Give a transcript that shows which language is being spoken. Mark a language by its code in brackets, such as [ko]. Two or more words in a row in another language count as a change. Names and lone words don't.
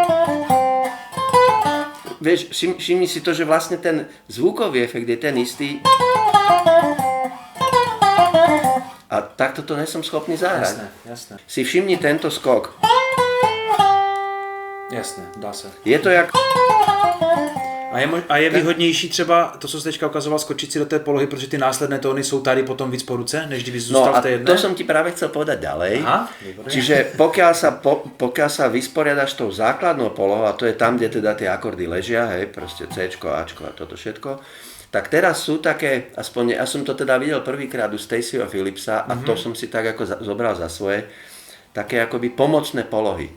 [sk] Vieš, všimni si to, že vlastne ten zvukový efekt je ten istý. A takto to nesom schopný zahrať. Jasné. Si všimni tento skok. Jasné, [cs] dá se. Je to jak... A je výhodnější třeba to, co jsi teďka ukazoval, skočit si do té polohy, protože ty následné tóny jsou tady potom víc po ruce, než kdyby zůstal v té jedné? [sk] No a to som ti práve chcel povedať ďalej. Aha, čiže pokiaľ sa vysporiadaš tou základnou polohou, a to je tam, kde teda tie akordy ležia, hej, proste Cčko, Ačko a toto všetko, tak teraz sú také, aspoň ja som to teda videl prvýkrát u Staceyho Phillipsa a to som si tak ako zobral za svoje, také akoby pomocné polohy.